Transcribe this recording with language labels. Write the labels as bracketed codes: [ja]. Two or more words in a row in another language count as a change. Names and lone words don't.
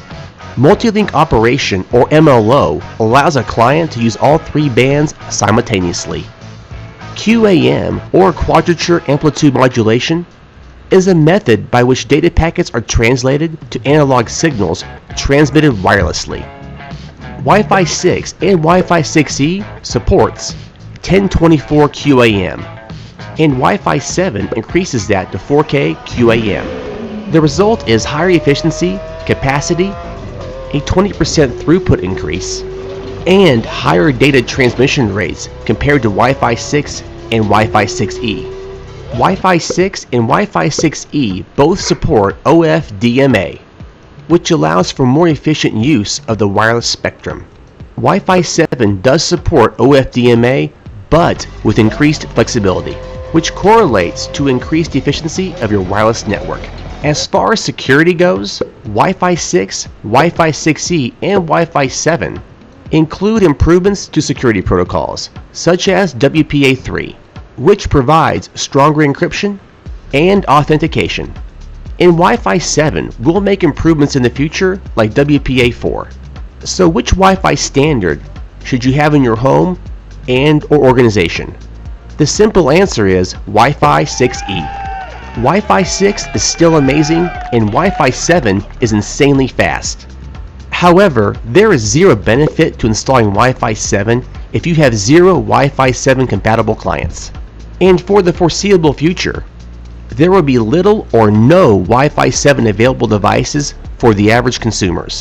[en] Multi-link operation or MLO allows a client to use all 3 bands simultaneously. QAM or quadrature amplitude modulation is a method by which data packets are translated to analog signals transmitted wirelessly. Wi-Fi 6 and Wi-Fi 6E supports 1024 QAM, and Wi-Fi 7 increases that to 4K QAM. The result is higher efficiency, capacity, a 20% throughput increase, and higher data transmission rates compared to Wi-Fi 6 and Wi-Fi 6E. Wi-Fi 6 and Wi-Fi 6E both support OFDMA, which allows for more efficient use of the wireless spectrum. Wi-Fi 7 does support OFDMA, but with increased flexibility, which correlates to increased efficiency of your wireless network. As far as security goes, Wi-Fi 6, Wi-Fi 6E, and Wi-Fi 7 include improvements to security protocols, such as WPA3, which provides stronger encryption and authentication. In Wi-Fi 7, we'll make improvements in the future like WPA4. So which Wi-Fi standard should you have in your home and or organization? The simple answer is Wi-Fi 6E. Wi-Fi 6 is still amazing and Wi-Fi 7 is insanely fast. However, there is zero benefit to installing Wi-Fi 7 if you have 0 Wi-Fi 7 compatible clients. And for the foreseeable future, there will be little or no Wi-Fi 7 available devices for the average consumers.